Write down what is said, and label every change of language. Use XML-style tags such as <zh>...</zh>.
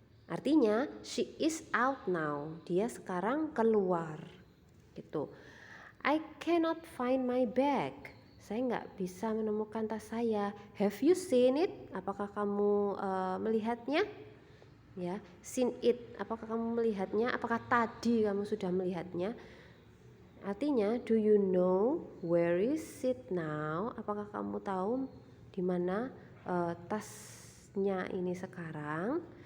<id>Artinya</id> <en>she is out now.</en> <id>Dia sekarang keluar. Gitu.</id> <en>I cannot find my bag.</en> <id>Saya nggak bisa menemukan tas saya.</id> <en>Have you seen it?</en> <id>Apakah kamu melihatnya? Ya, seen it. Apakah kamu melihatnya? Apakah tadi kamu sudah melihatnya?</id> <en>Artinya, do you know where is it now?</en> <id>Apakah kamu tahu di mana tasnya ini sekarang?</id>